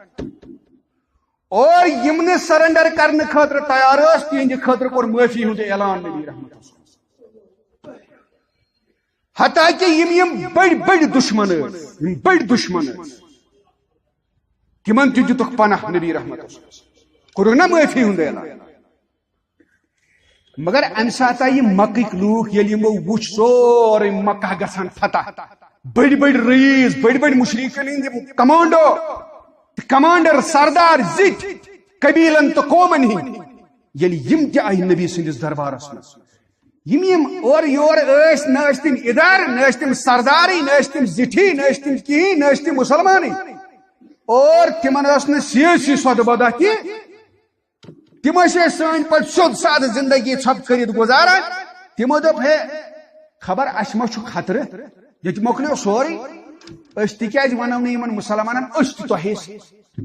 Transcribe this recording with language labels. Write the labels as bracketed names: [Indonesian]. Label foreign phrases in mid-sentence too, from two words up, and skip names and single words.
[Kashmiri] اور یم نہٕ سرنڈر کرنہٕ خٲطرٕ تیار ٲسۍ تہنٛدِ خٲطرٕ کوٚر معٲفی ہُنٛد اعلان نبی رحمت حتیٰ کہ یم بڑی دشمن ٲسۍ یم بڑی دشمن ٲسۍ تمن تہِ دِتُکھ پناہ نبی رحمت کوٚرُکھ نا معٲفی ہُنٛد اعلان مگر امہ ساتہٕ آیہِ مکٕکۍ لوٗکھ ییٚلہِ یمو وٕچھ سورُے مکہ گژھان فتح بڑی رئیس بڑی مشرکن ہند [English] commando commander [Kashmiri] سردار زِٹھ قبیلن تو قومن ہند ییٚلہِ یم تہِ آیہِ نبی سٕنٛدِس دربارس منٛز یم اور یور ٲسۍ نہ ٲسۍ تِم ادارٕ نہ ٲسۍ تِم سردارٕے نہ ٲسۍ تِم زِٹھی نہ ٲسۍ تِم کِہیٖنۍ نہ ٲسۍ تِم مُسلمانٕے اور تمن ٲس نہٕ سیٲسی سودٕ بدا تہِ تم ٲسۍ سٲنۍ پٲٹھۍ سیوٚد سادٕ زندگی ژھۄپہٕ کٔرِتھ گُزاران تمو دوٚپ ہے خبر اسہِ ما چھُ خطرٕ ییٚتہِ مۄکلیو سورُے أسۍ تِکیٛازِ ونو نہٕ یِمن مُسلمانن أسۍ تہِ تۄہے سۭتۍ